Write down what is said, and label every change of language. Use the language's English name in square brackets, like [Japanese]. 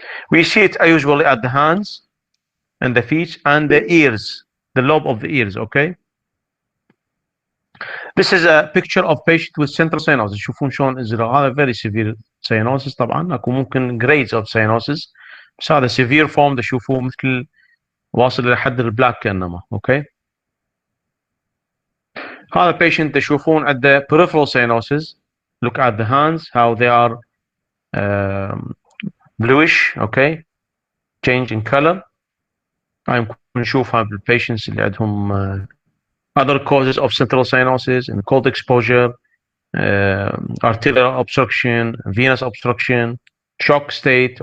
[English] We see it usually at the hands and the feet and the ears, the lobe of the ears. okay, this is a picture of patient with central cyanosis. [Arabic] شوفون شلون هذا [English] very severe cyanosis. [Arabic] طبعا اكو ممكن [English] grades of cyanosis [Arabic] بس هذا [English] severe form [Arabic] تشوفوه مثل واصل الى حد البلاك كانما. اوكي، هذا [English] patient [Arabic] تشوفون عنده [English] peripheral cyanosis. look at the hands how they are bluish. okay, change in color. [Arabic] ممكن نشوفها بالبيشنتس اللي عندهم [English] other causes of central cyanosis and cold exposure, arterial obstruction, venous obstruction, shock state.